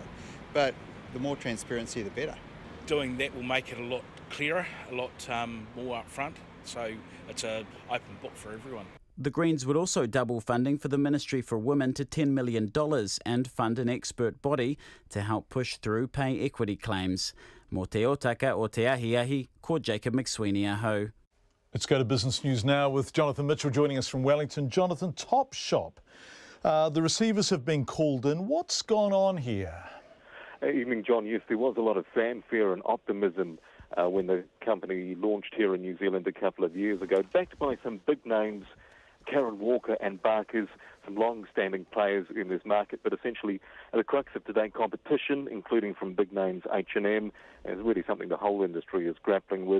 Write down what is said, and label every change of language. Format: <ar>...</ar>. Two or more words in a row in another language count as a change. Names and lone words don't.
<en>But the more transparency, the better. Doing that will make it a lot clearer, a lot more upfront. So it's an open book for everyone. The Greens would also double funding for the Ministry for Women to $10 million and fund an expert body to help push through pay equity claims.</en> <mi>Mō te otaka o te ahi, ko Jacob McSweeney aho.</mi> <en>Let's go to business news now with Jonathan Mitchell joining us from Wellington. Jonathan, Top Shop. The receivers have been called in. What's gone on here? Evening, John. Yes, there was a lot of fanfare and optimism when the company launched here in New Zealand a couple of years ago, backed by some big names, Karen Walker and Barkers, some long-standing players in this market, but essentially the crux of today's competition, including from big names H&M, is really something the whole industry is grappling with.</en>